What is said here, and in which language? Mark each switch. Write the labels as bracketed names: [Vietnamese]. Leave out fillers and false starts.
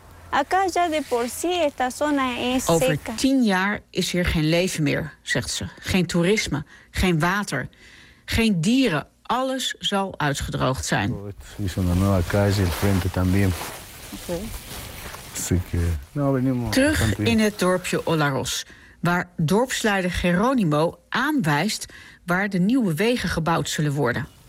[Spanish] Acá ya de por sí esta zona es seca. [Dutch] Over 10 jaar is hier geen leven meer, zegt ze. Geen toerisme, geen water, geen dieren. Alles zal uitgedroogd zijn. [Spanish] Is una nueva calle al frente también. [Dutch] Terug in het dorpje Olaroz, waar dorpsleider Geronimo aanwijst waar de nieuwe wegen gebouwd zullen worden.